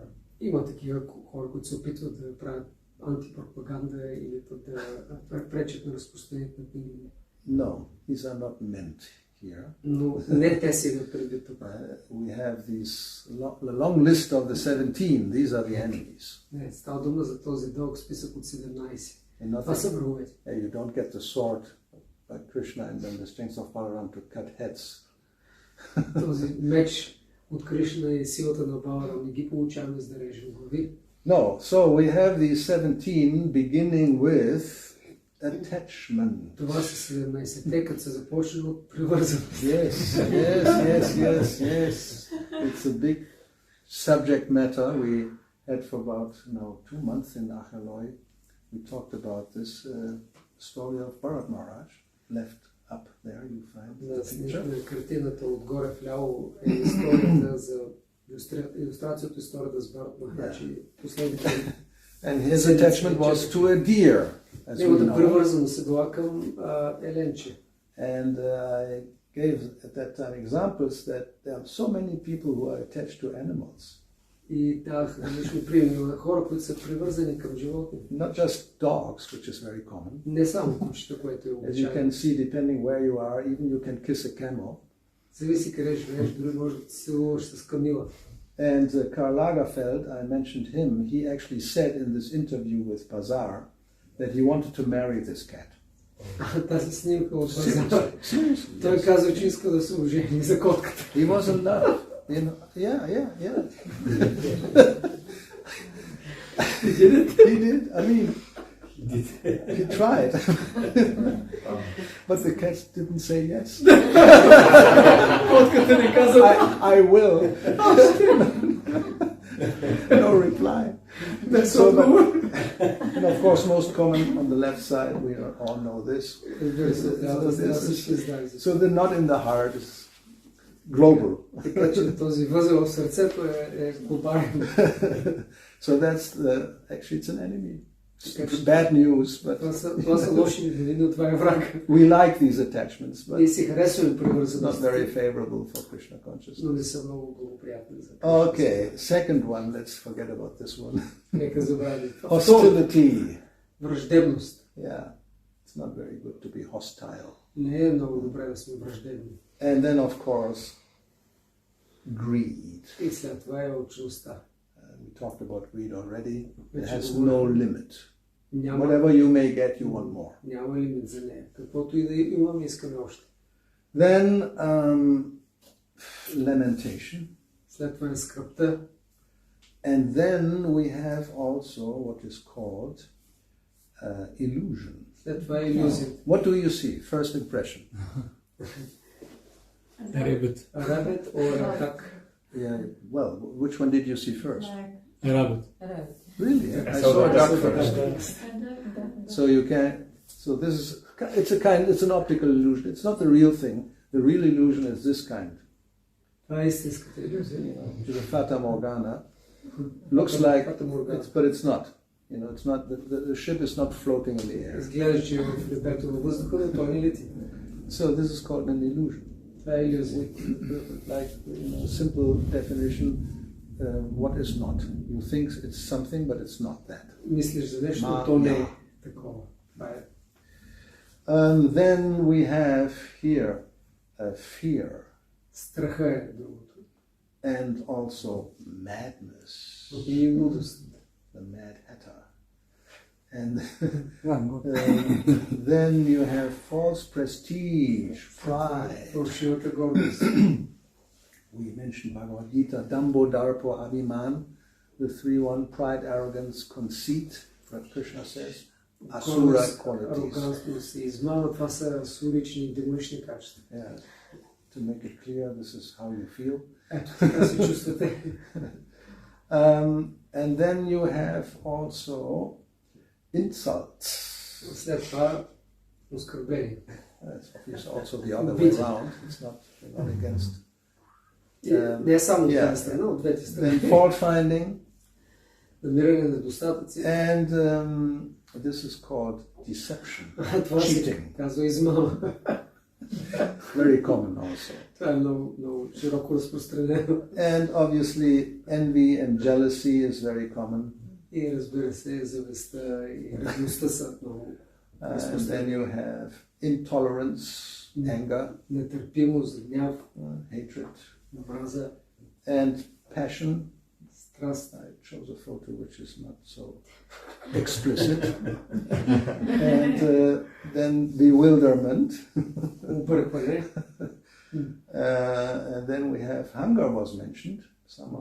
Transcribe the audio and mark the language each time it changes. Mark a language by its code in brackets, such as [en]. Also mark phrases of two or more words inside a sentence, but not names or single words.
[bg] Има такива хора, които се опитват да правят антипропаганда или да пречат на разпространението на книги. [en] No, these are not meant here. [bg] Но не те си имат предвид тук. [en] We have the long list of the 17. These are the enemies. [bg] Не, става дума за този дълъг списък от 17. And Това са враговете. [en] you don't get the sword like Krishna and then the strength of Balaram to cut heads. [bg] Този меч от Кришна и силата на Баларам не ги получаваме за да режем глави. [en] No, so we have these 17 beginning with attachment. [bg] Това са 17-те, като се започне от привързаност. [en] Yes. It's a big subject matter. We had for about 2 months in Achaloi. We talked about this story of Bharat Maharaj. Left up there, you find the picture. [bg] На картината отгоре вляво е историята за илюстрацията, историята с Бхарат Махарадж и последните. [en] And his attachment was to a deer, as we [bg] Неговата know. привързаност е била към еленче. [en] And I gave at that time examples that there are so many people who are attached to animals. [bg] И дах различни примери на хора, които са привързани към животни. [en] Not just dogs, which is very common. [bg] Не само кучета, което е [en] As you [bg] обичайно. [en] can see, depending where you are, even you can kiss a camel. [bg] Зависи къде живееш, дори може да се целуваш с камила. [en] And Karl Lagerfeld, I mentioned him, he actually said in this interview with Bazaar that he wanted to marry this cat. [bg] Тази снимка от Базар. [en] Seriously. [bg] Той казва, че иска да се ожени за котката. [en] He was in love. Yeah. He did it? He did. I mean, he tried. But the cat didn't say yes. [bg] Котката не каза. [en] I will. No reply. So, and of course, most common on the left side, we all know this. So the knot in the heart is global. [bg] Така че този възел в сърцето е глобален. [en] So that's actually it's an enemy. It's bad news, but [bg] Това са лоши новини, но това е враг. [en] we like these attachments, [bg] Ние but си харесваме [en] it's not [bg] привързаността, [en] very favorable for Krishna consciousness. [bg] но не са много благоприятни за Кришна. [en] Okay, second one, let's forget about this one. [bg] Нека забравим. [en] Hostility. [bg] Враждебност. [en] Yeah, it's not very good to be hostile. [bg] Не е много добре да сме враждебни. [en] And then, of course, greed. [bg] И след това е алчността. [en] We talked about greed already. It Which has is no limit. [bg] Няма, [en] Whatever you may get, you want more. [bg] няма лимит за нея. Каквото и да имаме, искаме още. [en] Then, lamentation. [bg] След това е скръпта. [en] And then we have also what is called illusion. [bg] След това е иллюзия. [en] What do you see? First impression. A rabbit. Rabbit or duck. Yeah. Well, which one did you see first? A rabbit. Really? I saw saw a the duck duck first. So you can. So this is. It's an optical illusion. It's not the real thing. The real illusion is this kind. [bg] Това е истинската иллюзия. [en] Which is a fata morgana. Looks like, but it's not. You know, it's not the ship is not floating in the air. [bg] Изглежда, че в небето във въздуха, но той не лети. [en] So this is called an illusion. [bg] Това е илюзия. [en] Like, you know, simple definition, what is not. You think it's something, but it's not that. [bg] Мислиш за нещо, но то не е такова. Това е. [en] Then we have here fear. [bg] Страха е другото. [en] And also madness. [bg] И лудост. [en] The Mad Hatter. And then you have false prestige, pride. [bg] Фалшивата гордост. [en] We mentioned Bhagavad Gita, [sa] Dambo, Darpo, Abhiman, [en] the 3-1, pride, arrogance, conceit, what Krishna says, asura qualities. [bg] Арогантност и измама, това са асурични и демонични качества. [en] Yeah. To make it clear, this is how you feel. [bg] Ето така се чувствате. [en] And then you have also insults. [bg] След това оскърбление. [en] It's also the other way around. It's not against. [bg] Не е само от една страна, от двете страни. [en] Then fault finding. [bg] Намиране на недостатъци. [en] And this is called deception. [bg] Това се казва измама. [en] Very common also. [bg] Това е много широко разпространено. [en] And obviously envy and jealousy is very common. [bg] И разбира се, завистта и ревността са много [en] And then you have intolerance, anger, [bg] нетърпимост, гняв, [en] hatred, [bg] омраза, [en] and passion. [bg] страст. [en] I chose a photo which is not so explicit. And then bewilderment. [bg] Объркване. [en] And then we have hunger was mentioned somehow.